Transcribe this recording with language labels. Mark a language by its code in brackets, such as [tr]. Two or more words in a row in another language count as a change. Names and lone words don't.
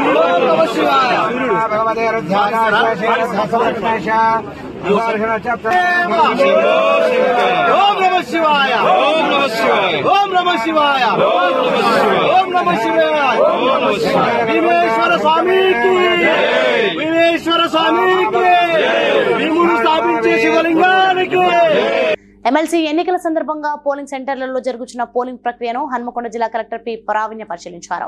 [sa] भगवते रुद्राय ओम नमः शिवाय ओम नमः शिवाय ओम नमः शिवाय ओम नमः शिवाय [hi] भीमेश्वर स्वामी की भीमेश्वर स्वामी की [te] భీముని స్థాపించే శివలింగానికి. ఎమ్మెల్సీ ఎన్నికల సందర్భంగా పోలింగ్ సెంటర్లలో జరుగుతున్న పోలింగ్ ప్రక్రియను హన్మకొండ జిల్లా కలెక్టర్ పి పరావిన్య పరిశీలించారు.